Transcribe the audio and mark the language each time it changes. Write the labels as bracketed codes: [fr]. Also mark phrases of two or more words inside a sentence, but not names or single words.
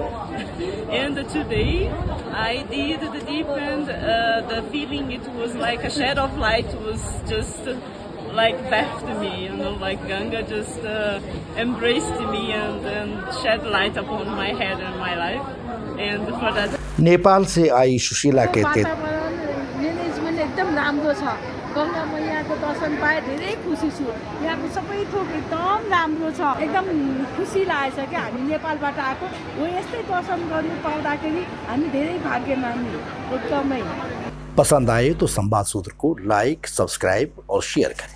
[en] And today I did the deep end, the feeling it was like a shed of light was just like bathed me, like Ganga just embraced me and shed light upon my head and my life. And for that. [hi] नेपाल से आई सुशीला कहते [ne] वातावरण म्यानेजमेन्ट एकदम राम्रो छ। गङ्गा मैयाको दर्शन पाए धेरै खुसी छु। यहाँको सबै थोक एकदम राम्रो छ, एकदम खुसी लागेछ कि हामी नेपालबाट आएको हो, यस्तै दर्शन गर्नु पाउँदाखेरि हामी धेरै भाग्यमानी एकदमै। [hi] पसंद आए तो संवाद सूत्र को [en] like, subscribe [hi] और शेयर करें।